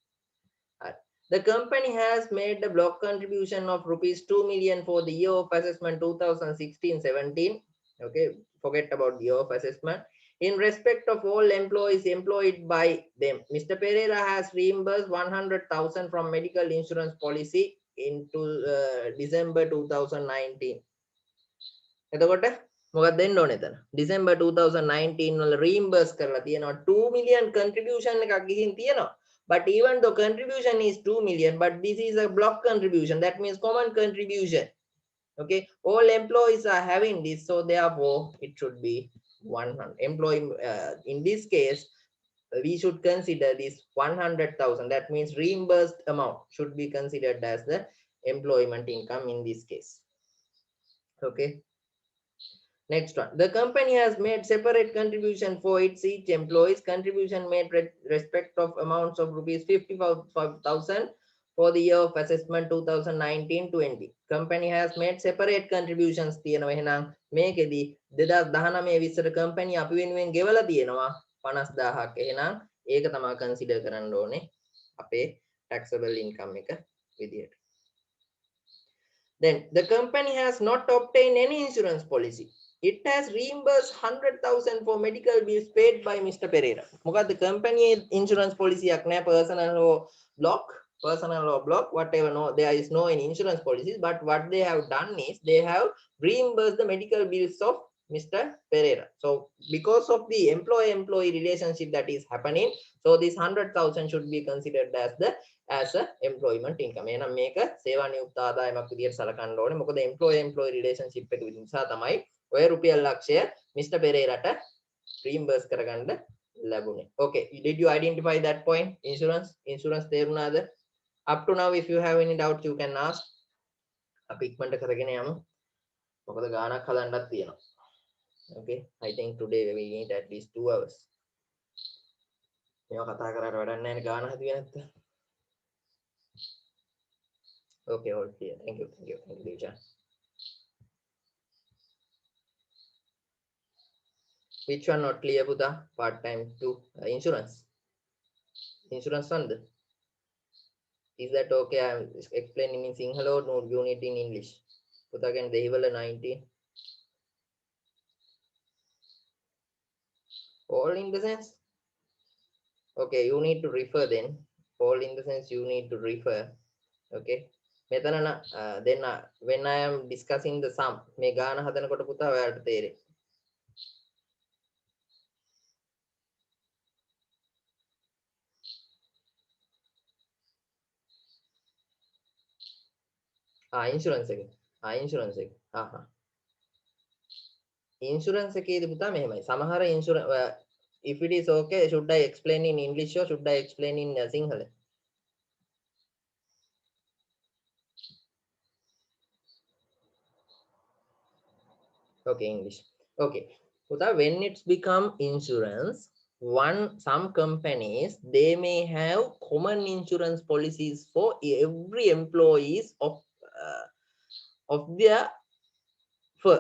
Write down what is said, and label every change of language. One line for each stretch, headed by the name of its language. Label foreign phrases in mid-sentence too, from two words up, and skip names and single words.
English: The company has made the block contribution of rupees 2 million for the year of assessment 2016-17. Okay, forget about the year of assessment. In respect of all employees employed by them, Mr. Pereira has reimbursed 100,000 from medical insurance policy into December 2019.
Sinhala: එතකොට මොකක්ද දෙන්න ඕනේ එතන? December 2019 වල reimburse කරලා තියෙනවා
English: 2 million contribution
Sinhala: එකක් ගිහින් තියෙනවා.
English: But even though contribution is 2 million, but this is a block contribution. That means common contribution. Okay, all employees are having this, so therefore it should be 100. In this case, we should consider this 100,000. That means reimbursed amount should be considered as the employment income in this case. Okay. Next one, the company has made separate contribution for each employee's contribution made respect of amounts of rupees 55,000 for the year of assessment 2019-20. Company has made separate contributions
Sinhala: තියෙනවා එහෙනම් මේකෙදි 2019 20 company අපි වෙනුවෙන් ගෙවලා තියෙනවා 50,000ක් එහෙනම් ඒක තමයි consider කරන්න ඕනේ අපේ
English: taxable income
Sinhala: එක විදියට.
English: Then the company has not obtained any insurance policy. It has reimbursed 100,000 for medical bills paid by Mr. Pereira. Because the company insurance policy personal law block, whatever. No, there is no any insurance policies. But what they have done is they have reimbursed the medical bills of Mr. Pereira. So because of the employee-employee relationship that is happening, so this 100,000 should be considered as a employment income.
Sinhala: එහෙනම් මේක සේවා නියුක්ත ආදායමක් විදියට සලකන්න ඕනේ. මොකද
English: employee relationship
Sinhala: එක නිසා තමයි ඔය රුපියල් ලක්ෂය මිස්ටර් පෙරේරාට reimburse කරගන්න ලැබුණේ.
English: Okay, did you identify that point?
Sinhala: Insurance තේරුණාද?
English: Up to now if you have any doubt you can ask.
Sinhala: අපි ඉක්මනට කරගෙන යමු. මොකද ගානක් හදන්නත් තියෙනවා.
English: Okay, I think today we need at least 2 hours.
Sinhala: මේවා කතා කරාට වැඩක් නැහැ නේ ගාන හදුවේ නැත්තම්.
English: Okay, all clear. Thank you, Deja. Which one not clear, Buddha? Part-time to insurance. Insurance fund. Is that okay? I'm explaining in Sinhala or no, you need in English. Buddha again, they will 19. All in the sense? Okay, you need to refer then. All in the sense you need to refer. Okay. Then when I am discussing the sum,
Sinhala: මේ ගාන හදනකොට පුතා ඔයාලට තේරෙයි. ඉන්ෂුරන්ස් එක. ඉන්ෂුරන්ස් එක. ඉන්ෂුරන්ස් එකේදී පුතා මෙහෙමයි. සමහර ඉන්ෂුරන්ස්
English: if it is okay, should I explain in English or should I explain in Sinhala? Okay, English. Okay. When it's become insurance, some companies, they may have common insurance policies for every employees of their firm.